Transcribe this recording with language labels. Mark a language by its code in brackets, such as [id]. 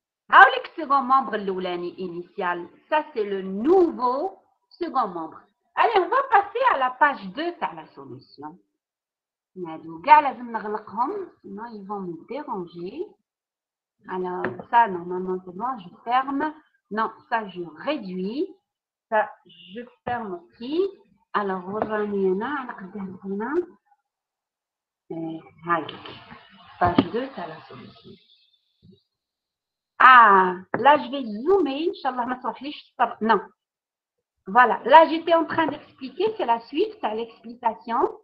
[ar] هاولك [fr] second membre [ar] الأولاني [fr] initial. Ça c'est le nouveau second membre. Allez, on va passer à la page 2 تاع la solution. [ar] هادو كاع لازم نغلقهم [fr] sinon ils vont me déranger. Alors ça normalement c'est bon, je ferme. Non, ça je réduis. Ça je ferme aussi. [ar] Alors وراني هنا على قدام هنا. [fr] هاي page 2 تاع la solution. Ah, là je vais zoomer, Inch'Allah [ar] ma تروحليش. [fr] Non. Voilà, là j'étais en train d'expliquer, c'est la suite, c'est l'explication.